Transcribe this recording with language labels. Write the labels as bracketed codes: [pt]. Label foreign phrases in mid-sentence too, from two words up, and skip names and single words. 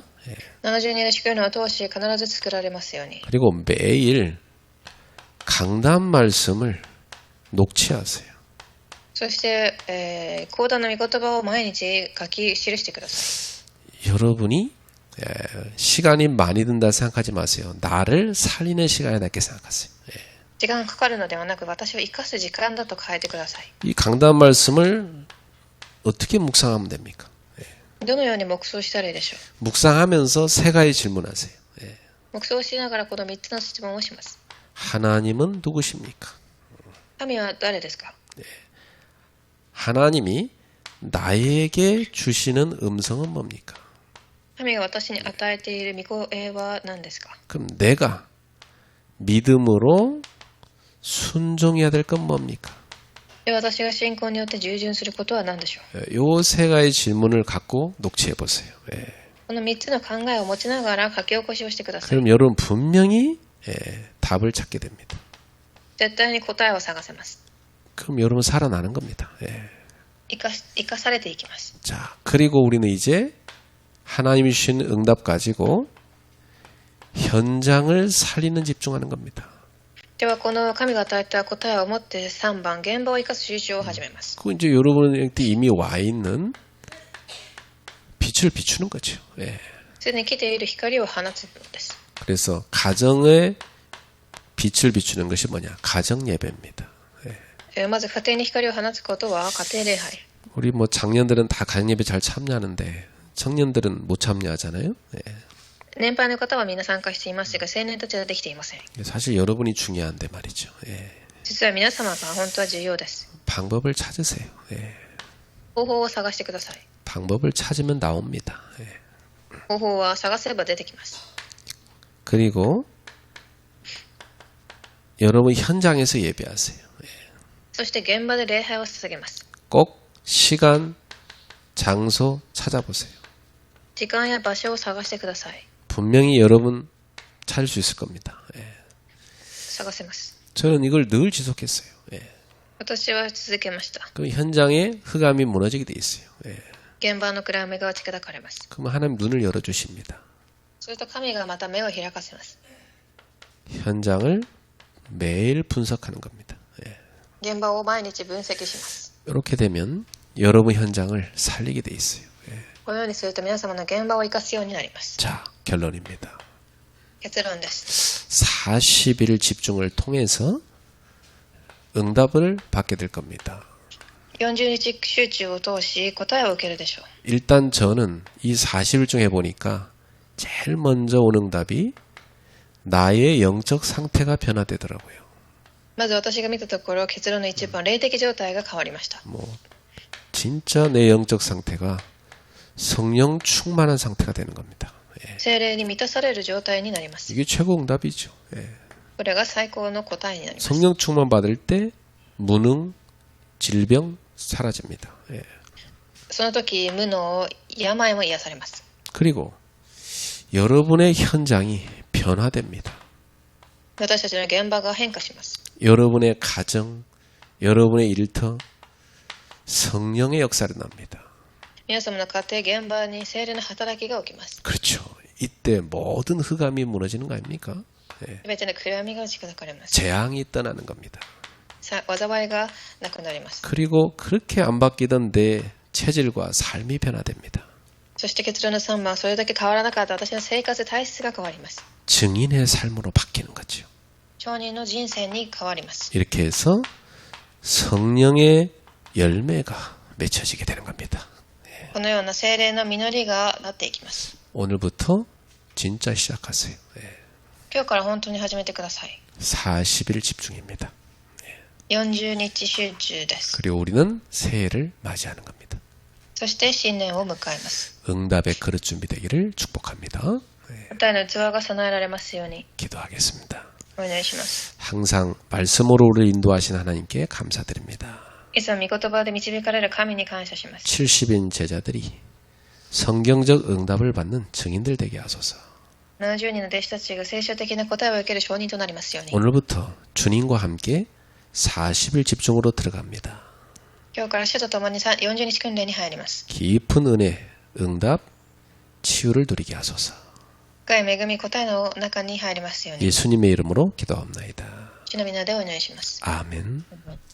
[ja] 72 日祝言を通し必ず作られますように。 [ko] 그리고 매일 강단 말씀을 녹취하세요. [ja] そして、講談の御言葉を毎日書き記してくださ [ko] 여러분이 시간이 많이 든다 생각하지 마세요. 나를 살리는 시간이다 이렇게 생각하세요. [ja] い。時間がかかるのではなく、私を生かす時間だと変えてください。 [ko] 이 강단 말씀을 어떻게 묵상하면 됩니까? [ja] どのように黙想したらいいでしょう。 [ko] 묵상하면서 세 가지 질문하세요. [ja] 黙想しながらこの3つの質問をします。 [ko] 하나님은 누구십니까? [ja] 神は誰ですか？ [ko] 하나님이 나에게 주시는 음성은 뭡니까? [ja] 神が私に与えている御声は何ですか？ [ko] 그럼 내가 믿음으로 순종해야 될 건 뭡니까? [ja] で、私が信仰によって従順することは何でしょう？ [ko] 요 세 가지 질문을 갖고 녹취해 보세요. [ja] この3つの考えを持ちながら書き起こしをしてください。 [ko] 그럼 여러분 분명히 답을 찾게 됩니다. [ja] 絶対に答えを探せます。 [ko] 그럼 여러분 살아나는 겁니다. [ja] 生かされていきます。 [ko] 자, 그리고 우리는 이제 하나님이 주신 응답 가지고 현장을 살리는 집중하는 겁니다. [ja] ではこの神が与えた答えを持って3番、現場を生かす集中を始めます。 [ko] 그 이제 여러분한테 이미 와 있는 빛을 비추는 거죠. [ja] すでに来ている光を放つのです。 [ko] 그래서 가정의 빛을 비추는 것이 뭐냐? 가정 예배입니다. [ja] まず家庭に光を放つことは家庭礼拝。 [ko] 우리 뭐 장년들은 다 가정 예배 잘 참여하는데 청년들은 못 참여하잖아요. [ja] 年配の方はみんな参加していますが、青年たちはできていません。 [ko] 사실 여러분이 중요한데 말이죠. [ja] 実は皆様が本当は重要です。 [ko] 방법을 찾으세요. [ja] 方法を探してください。 [ko] 방법을 찾으면 나옵니다. [ja] 方法は探せば出てきます。 [ko] 그리고 여러분 현장에서 예배하세요. [ja] そして現場で礼拝を捧げます。 [ko] 꼭 시간, 장소 찾아보세요. [ja] 時間や場所を探してください。 [ko] 분명히 여러분 찾을 수 있을 겁니다. [ja] 探せます。 [ko] 저는 이걸 늘 지속했어요. [ja] 私は続けました。 [ko] 그럼 현장에 흑암이 무너지게 돼 있어요. [ja] 現場の暗闇が打ち砕かれます。 [ko] 그러면 하나님 눈을 열어주십니다. [ja] すると神がまた目を開かせます。 [ko] 현장을 매일 분석하는 겁니다. [ja] 現場を毎日分析します。 [ko] 이렇게 되면 여러분 현장을 살리게 돼 있어요. [ja] このようにすると皆様の現場を生かすようになります。 [ko] 자, 결론입니다. [ja] 結論です。 [ko] 40일 집중을 통해서 응답을 받게 될 겁니다. [ja] 40 日集中を通し答えを受けるでしょう。 [ko] 일단 저는 이 40일 중에 보니까 제일 먼저 온 응답이 나의 영적 상태가 변화되더라고요. [ja] まず私が見たところ、結論の一番、霊的状態が変わりました。 [ko] 뭐 진짜 내 영적 상태가 성령 충만한 상태가 되는 겁니다. [ja] 聖霊に満たされる状態になります。 [ko] 이게 최고 응답이죠. [ja] これが最高の答えになります。 [ko] 성령 충만 받을 때 무능, 질병 사라집니다. [ja] その時、無能、病も癒されます。 [ko] 그리고 여러분의 현장이 변화됩니다. [ja] 私たちの現場が変化します。 [ko] 여러분의 가정, 여러분의 일터 성령의 역사를 납니다. [ja] 皆様の家庭、現場に聖霊の働きが起きます。 [ko] 그렇죠. 이때 모든 흑암이 무너지는 거 아닙니까? [ja] すべての暗闇が打ち砕かれます。 [ko] 재앙이 떠나는 겁니다. [ja] 災いがなくなります。 [ko] 그리고 그렇게 안 바뀌던 내 체질과 삶이 변화됩니다. [ja] そして結論の3番はそれだけ変わらなかった私の生活体質が変わります。 [ko] 증인의 삶으로 바뀌는 거죠. [ja] 証人の人生に変わります。 [ko] 이렇게 해서 성령의 열매가 맺혀지게 되는 겁니다. [ja] このような聖霊の実りがなっていきます。 [ko] 오늘부터 진짜 시작하세요. [ja] 今日から本当に始めてください。 [ko] 40일 집중입니다. [ja] 40 日集中です。 [ko] 그리고 우리는 새해를 맞이하는 겁니다. [ja] そして新年を迎えます。 [ko] 응답의 그릇 준비되기를 축복합니다. [ja] 答えの器が備えられますように [ko] 기도하겠습니다. [ja] お願いします。 [ko] 항상 말씀으로 우리를 인도하신 하나님께 감사드립니다. [ja] いつも御言葉で導かれる神に感謝します。 [ko] 70인 제자들이 성경적 응답을 받는 증인들 되게 하소서. [ja] 70 人の弟子たちが聖書的な答えを受ける証人となりますように。 [ko] 오늘부터 주님과 함께 40일 집중으로 들어갑니다. [ja] 今日から主と共に40日訓練に入ります。 [ko] 깊은 은혜, 응답, 치유를 누리게 하소서. [ja] 深い恵み答えの中に入りますように。 [ko] 예수님의 이름으로 기도합나이다. [ja] 主の皆でお願いします。 [ko] 아멘.